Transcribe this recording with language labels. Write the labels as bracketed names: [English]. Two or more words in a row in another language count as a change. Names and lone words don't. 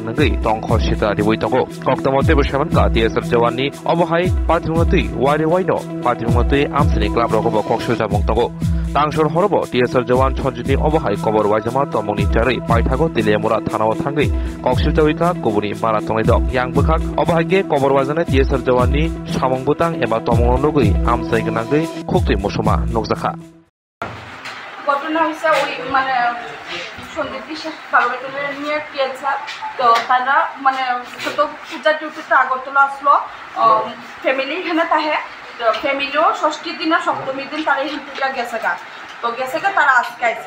[Kok Borok] nangai tongkhor sita diwoi tongo koktamote besaman ka DSR jawani obahai patimotui waino patimotui amsini club rokobo Kongsha jabong tongo tangsor horobo DSR jawan Sonjitni obahai kobor waijama tomongni jarai paithago Teliamura thanao thangai Kongsha jawika kobuni bara tongai dok yang bukhak obahake kobor wajana DSR jawani samong butang eba tomong nugui amsai gnangai khoktui musuma nokjakha [Bangla] ঘটনা হয়েছে ওই মানে সন্দীপ বিশ্বাস বালুবাটিতে নিয়ে গিয়েছে তো তারা মানে তো পূজা ডিউটিতে আগরতলা আসলো ফ্যামিলি এখানে তাহে ফ্যামিলিও ষষ্ঠীর দিন আর সপ্তমীর দিন তারা এখান থেকে গেছে তো গেছে তারা আজকে